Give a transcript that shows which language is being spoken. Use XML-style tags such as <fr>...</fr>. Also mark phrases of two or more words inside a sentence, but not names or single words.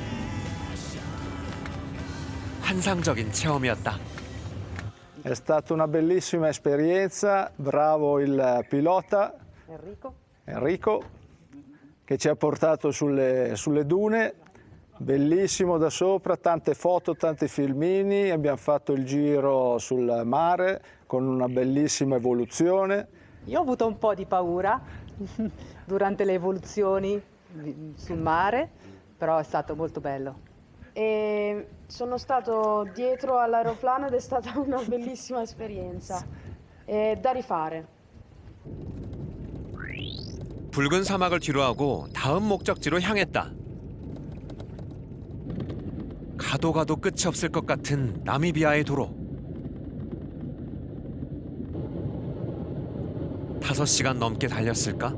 <ko>환상적인 체험이었다.</ko> <it>È stata una bellissima esperienza, bravo il pilota Enrico che ci ha portato sulle dune, bellissimo da sopra, tante foto, tanti filmini, abbiamo fatto il giro sul mare con una bellissima evoluzione. Io ho avuto un po' di paura durante le evoluzioni sul mare, però è stato molto bello. E sono stato dietro all'aeroplano ed è stata una bellissima esperienza. È da rifare.</it> <ko>붉은 사막을 뒤로하고 다음 목적지로 향했다. 가도 가도 끝이 없을 것 같은 나미비아의 도로. 5시간 넘게 달렸을까?</ko>